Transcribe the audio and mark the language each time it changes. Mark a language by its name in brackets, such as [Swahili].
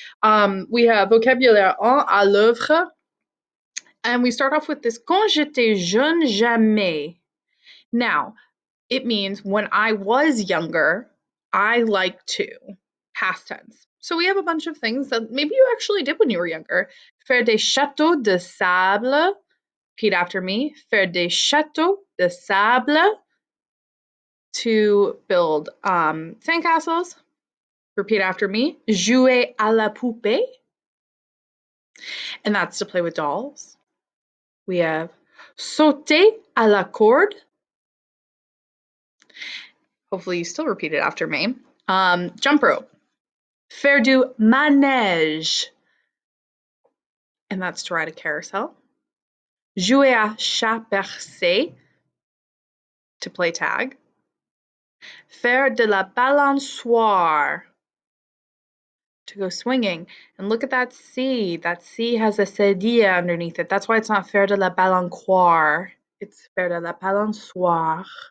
[English] We have [French] vocabulaire 1 à l'œuvre, [English] and we start off with this [French] quand j'étais jeune jamais. [English] Now, it means when I was younger, I like to. Past tense. So we have a bunch of things that maybe you actually did when you were younger. [French] Faire des châteaux de sable. [English] Repeat after me. [French] Faire des châteaux de sable. [English] To build sandcastles. Repeat after me. [French] Jouer à la poupée. [English] And that's to play with dolls. We have [French] sauter à la corde. [English] Hopefully you still repeat it after me. Jump rope. [French] Faire du manège. [English] And that's to ride a carousel. [French] Jouer à chat percé. [English] To play tag. [French] Faire de la balançoire. [English] To go swinging. And look at that C. That C has a cedilla underneath it. That's why it's not [French] faire de la balançoire. [English] It's [French] faire de la balançoire.